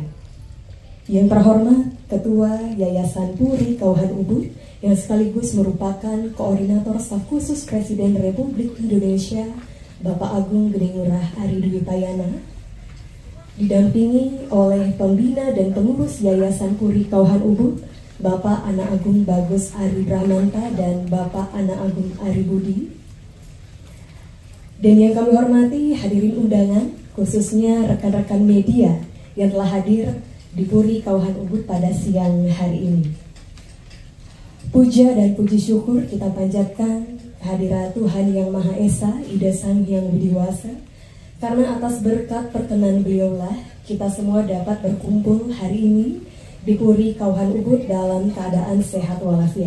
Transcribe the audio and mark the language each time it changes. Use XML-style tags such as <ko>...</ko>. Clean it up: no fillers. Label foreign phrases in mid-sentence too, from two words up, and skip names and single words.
<id>Yang terhormat Ketua Yayasan Puri Kauhan Ubud yang sekaligus merupakan Koordinator Staf Khusus Presiden Republik Indonesia, Bapak Agung Gede Ngurah Ari Dwi Payana, didampingi oleh pembina dan pengurus Yayasan Puri Kauhan Ubud, Bapak Ana Agung Bagus Ari Brahmanta dan Bapak Ana Agung Ari Budi. Dan yang kami hormati hadirin undangan, khususnya rekan-rekan media yang telah hadir di Puri Kauhan Ubud pada siang hari ini. Puja dan puji syukur kita panjatkan kehadirat Tuhan Yang Maha Esa, Ida Sang Hyang Widiwasa, karena atas berkat perkenan beliaulah kita semua dapat berkumpul hari ini di Puri Kauhan Ubud dalam keadaan sehat walafiat.</id>